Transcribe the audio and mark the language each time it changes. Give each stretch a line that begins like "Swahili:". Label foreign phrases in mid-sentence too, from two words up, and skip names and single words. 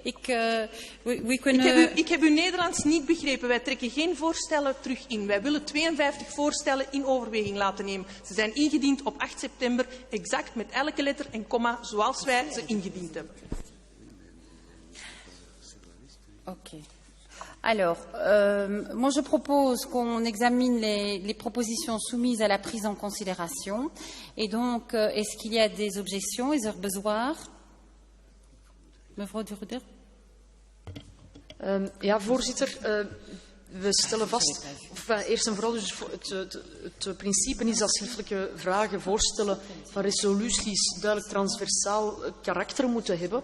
Dutch: Ik heb uw Nederlands niet begrepen. Wij trekken geen voorstellen terug in. Wij willen 52 voorstellen in overweging laten nemen. Ze zijn ingediend op 8 september, exact met elke letter en komma, zoals wij ze ingediend hebben. Oké.
French: Alors, moi je propose qu'on examine les propositions soumises à la prise en considération. Et donc, est-ce qu'il y a des objections?
Dutch: Is er bezwaar? Mevrouw de Ruder? Ja, voorzitter. We stellen vast, eerst en vooral dus het principe is dat schriftelijke vragen, voorstellen van resoluties duidelijk transversaal karakter moeten hebben.